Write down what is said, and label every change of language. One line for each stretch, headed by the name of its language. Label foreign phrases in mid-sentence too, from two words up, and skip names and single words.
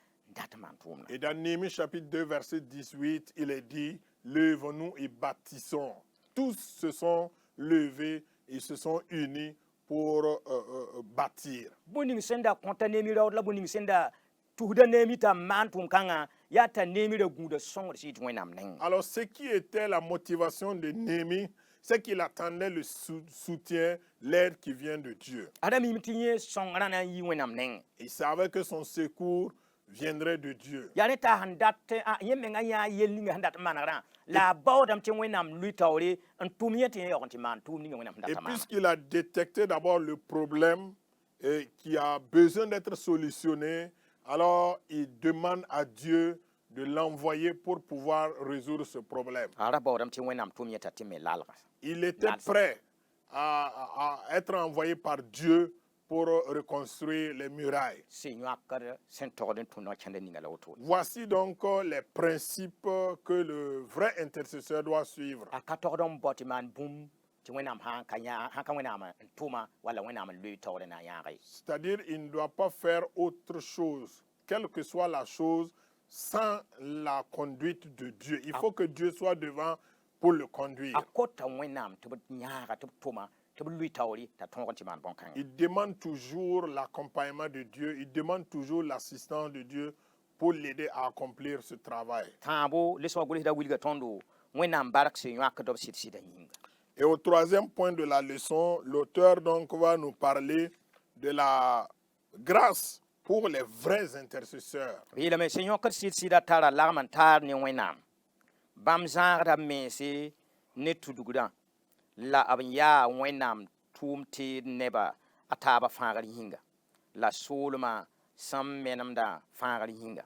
Mossi: dat man tʋʋmda.
French: Et dans Néhémie chapitre 2, verset 18, il est dit, lève-nous et bâtissons. Tous se sont levés et se sont unis pour bâtir.
Mossi: Bõe sẽn da kõta neemi raood la bõe sẽn da tʋsda neemi t'a maan tʋʋm kãngã yaa t'a neemi ra gũuda sõngd sɩd Wẽnnaam nengẽ.
French: Alors, ce qui était la motivation de Néhémie, c'est qu'il attendait le soutien, l'aide qui vient de Dieu.
Mossi: Ada miime tɩ yẽ sõngrã na n yi Wẽnnaam nengẽ.
French: Il savait que son secours viendrait de Dieu.
Mossi: Yaa ne t'a sẽn dat yẽ mengã yãa yell ninga sẽn dat n manegrã la a baoodame tɩ Wẽnnaam lʋɩ taoore n tʋm yẽ tɩ yẽ yaoog tɩ maan tʋʋm ninga Wẽnnaam sẽn Et dat n maana.
French: puisqu'il a détecté d'abord le problème qui a besoin d'être solutionné, alors il demande à Dieu de l'envoyer pour pouvoir résoudre ce problème.
Mossi: A ra baoodame tɩ Wẽnnaam tʋm yẽ t'a tɩ me lalga.
French: Il était prêt à être envoyé par Dieu pour reconstruire les murailles.
Mossi: Sɩ yõakd sẽn togd n tũnda kẽnda ninga la woto.
French: Voici donc les principes que le vrai intercesseur doit suivre.
Mossi: A ka togd n bao tɩ maan bũmb tɩ Wẽnnaam sãn ka Wẽnnaam n tʋma wala Wẽnnaam n loe taoore na n yãage.
French: C'est-à-dire, il ne doit pas faire autre chose, quelle que soit la chose, sans la conduite de Dieu. Il faut que Dieu soit devant pour le conduire.
Mossi: A kota Wẽnnaam tɩ b yãaga tɩ b tʋma tɩ b lʋɩ taoore t'a tõog tɩ maan bõn-kãngã.
French: Il demande toujours l'accompagnement de Dieu, il demande toujours l'assistance de Dieu pour l'aider à accomplir ce travail.
Mossi: Tãabo lesga gʋlsda wilga tõndo Wẽnnaam bark sẽn yõakd b sɩd-sɩda yĩnga.
French: Et au troisième point de la leçon, l'auteur donc va nous parler de la grâce pour les vrais intercesseurs.
Mossi: B yeelame sẽn yõkd sɩd-sɩda tara lagm n taar ne Wẽnnaam. Bãmb zãagda mense ne tudgrã la b yaa Wẽnnaam tʋʋm teed neba a taaba fãagr yĩnga la soolmã sẽn menemda fãagr yĩnga.